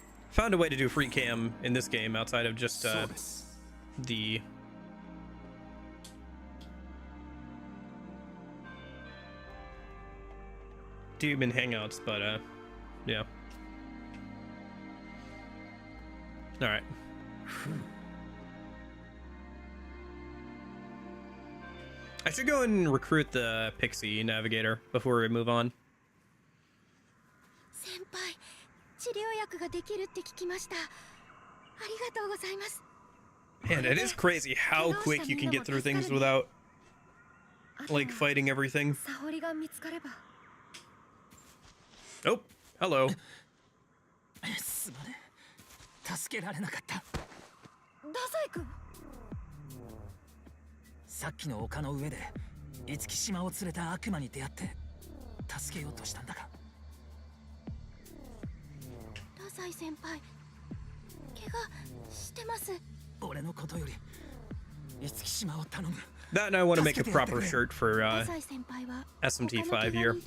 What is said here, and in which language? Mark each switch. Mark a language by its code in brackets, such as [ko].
[en] Found a way to do free cam in this game outside of just the demon hangouts, but yeah. All right. I should go and recruit the Pixie Navigator before we move on. [ja] 先輩、治療薬ができるって聞きました。ありがとうございます。 [en] Man, it is crazy how quick you can get through things without like fighting everything. [ja] 沙織が見つかれば。 [en] Oh, hello. [ja] すまねえ、助けられなかった。ダサイ君。さっきの丘の上で五木島を連れた悪魔に出会って助けようとしたんだが。ダサイ先輩、怪我してます。俺のことより五木島を頼む。 [en] That and I want to make a proper shirt for SMT5 here.